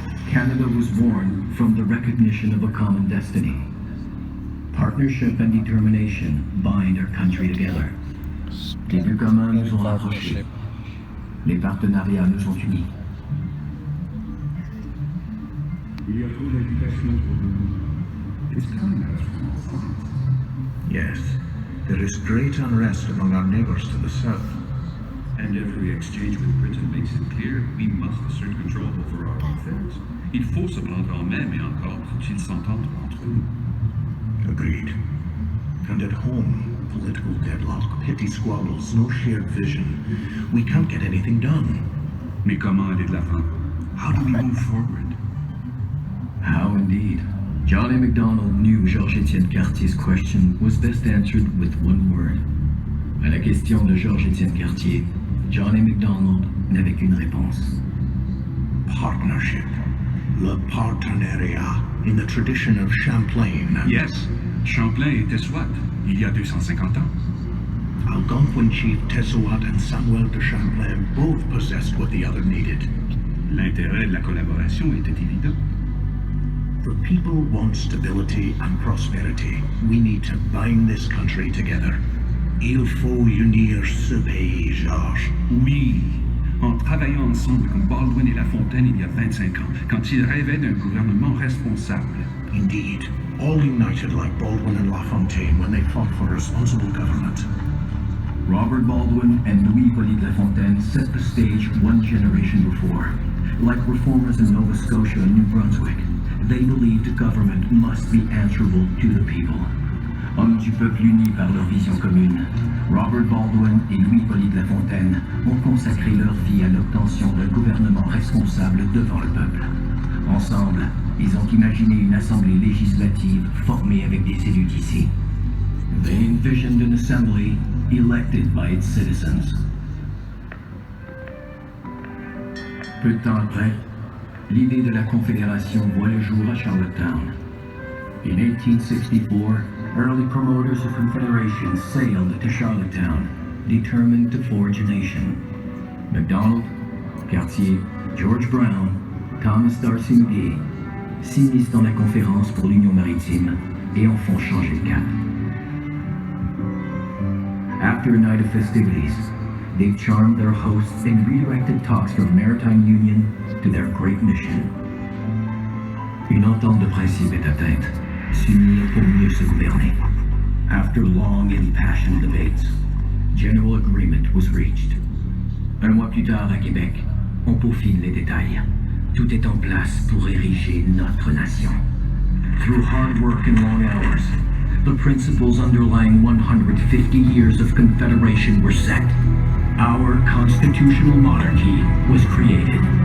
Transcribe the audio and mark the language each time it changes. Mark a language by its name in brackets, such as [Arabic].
[English] Canada was born from the recognition of a common destiny. Partnership and determination bind our country together. [French] Les buts communs nous ont rapprochés. Les partenariats nous ont unis. Il y a trop d'agitation pour nous. [English] It's coming at us from all sides. Yes, there is great unrest among our neighbors to the south. And every exchange with Britain makes it clear we must assert control over our affairs. [French] Il faut se prendre en main, mais encore faut-il s'entendre entre nous. [English] Agreed. And at home, political deadlock, petty squabbles, no shared vision. We can't get anything done. [French] Mais comment aller de l'avant? [English] How do we move forward? How indeed. John A. Macdonald knew Georges-Étienne Cartier's question was best answered with one word. [French] À la question de Georges-Étienne Cartier, John A. Macdonald n'avait qu'une réponse. [English] Partnership. [French] Le partenariat, [English] in the tradition of Champlain. [French] Yes, Champlain était Swat, il y a 250 ans. [English] Algonquin chief Tessouat and Samuel de Champlain both possessed what the other needed. [French] L'intérêt de la collaboration était évident. [English] The people want stability and prosperity. We need to bind this country together. [French] Il faut unir ce pays, Georges. Oui, en travaillant ensemble comme Baldwin et La Fontaine il y a 25 ans, quand ils rêvaient d'un gouvernement responsable. [English] Indeed, all united like Baldwin and La Fontaine when they fought for responsible government. Robert Baldwin and Louis Louis-Hippolyte Lafontaine set the stage one generation before. Like reformers in Nova Scotia and New Brunswick, they believed government must be answerable to the people. [French] Hommes du peuple unis par leur vision commune, Robert Baldwin et Louis-Hippolyte Lafontaine ont consacré leur vie à l'obtention d'un gouvernement responsable devant le peuple. Ensemble, ils ont imaginé une assemblée législative formée avec des élus d'ici. [English] They envisioned an assembly elected by its citizens. [French] Peu de temps après, l'idée de la Confédération voit le jour à Charlottetown. [English] In 1864, early promoters of Confederation sailed to Charlottetown, determined to forge a nation. [French] MacDonald, Cartier, George Brown, Thomas D'Arcy McGee s'immiscent dans la conférence pour l'Union maritime et en font changer le cap. [English] After a night of festivities, they've charmed their hosts and redirected talks from maritime union to their great mission. [French] Une entente de principe est atteinte, s'unir pour mieux se gouverner. [English] After long and passionate debates, general agreement was reached. [French] Un mois plus tard à Québec, on peaufine les détails. Tout est en place pour ériger notre nation. [English] Through hard work and long hours, the principles underlying 150 years of Confederation were set. Our constitutional monarchy was created.